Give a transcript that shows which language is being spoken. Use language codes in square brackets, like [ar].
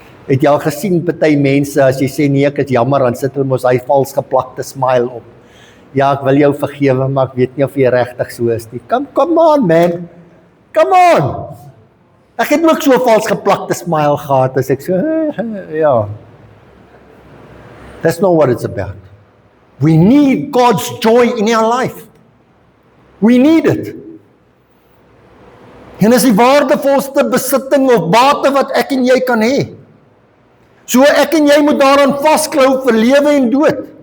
[af] Het jy al gesien party mense as jy sê nee, ek is jammer, dan sit hulle mos hy vals geplakte smile op. Ja, ek wil jou vergewe, maar ek weet nie of jy regtig so is nie. [en] Come on man. Come on. [af] Ek het ook so 'n vals geplakte smile gehad as ek so, ja. [en] That's not what it's about. We need God's joy in our life. We need it. [af] En is die waardevolste besitting of bate wat ek en jy kan hê. So ek en jy moet daaraan vasklou vir lewe en dood.